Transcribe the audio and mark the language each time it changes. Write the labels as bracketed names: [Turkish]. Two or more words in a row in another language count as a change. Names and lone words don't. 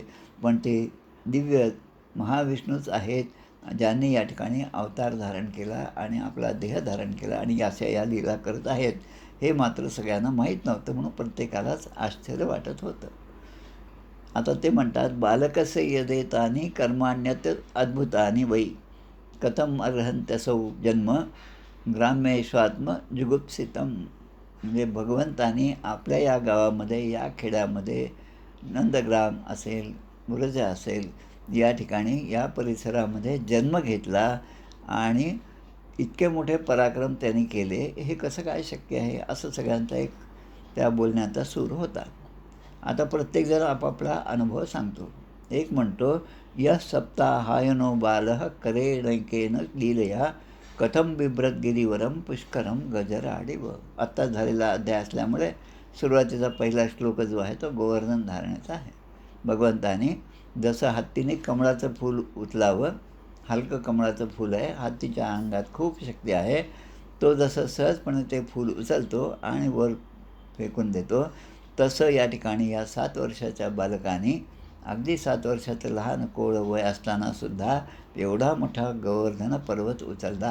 [Marathi] पण ते दिव्य महाविष्णूच आहेत ज्यांनी या ठिकाणी अवतार धारण केला आणि आपला देह धारण केला आणि अशा या लीला करत आहेत हे मात्र सगळ्यांना माहीत नव्हतं. म्हणून प्रत्येकालाच आश्चर्य वाटत होतं. आता ते म्हणतात [Sanskrit] बालकस्य यदेतानि कर्माण्यत अद्भुतानि वै कथम अर्हन्त्यसौ जन्म ग्राम्येष्वात्म जुगुप्सितम. [Marathi] म्हणजे भगवंतानी आपल्या या गावामध्ये, या खेड्यामध्ये, नंदग्राम असेल, व्रज असेल, या ठिकाणी या परिसरामध्ये जन्म घेतला आणि इतके मोठे पराक्रम त्यांनी केले, हे कसं काय शक्य आहे, असं सगळ्यांचा एक त्या बोलण्याचा सूर होता. आता प्रत्येकजण आपापला अनुभव सांगतो. एक म्हणतो [Sanskrit] यः सप्ताहायनो बालः करेणैकेन लीलया कथम बिभ्रत गिरीवरम पुष्करम गजराडिव. [Marathi] आत्ता झालेला अध्याय असल्यामुळे सुरुवातीचा पहिला श्लोक जो आहे तो गोवर्धन धारणाचा आहे. भगवंताने जसं हत्तीने कमळाचं फूल उचलावं, हलकं कमळाचं फूल आहे, हत्तीच्या अंगात खूप शक्ती आहे, तो जसं सहजपणे ते फूल उचलतो आणि वर फेकून देतो, तसं या ठिकाणी या 7 वर्षाच्या बालकाने अगदी 7 वर्षाचं लहान कोवळं वय असतानासुद्धा एवढा मोठा गोवर्धन पर्वत उचलला.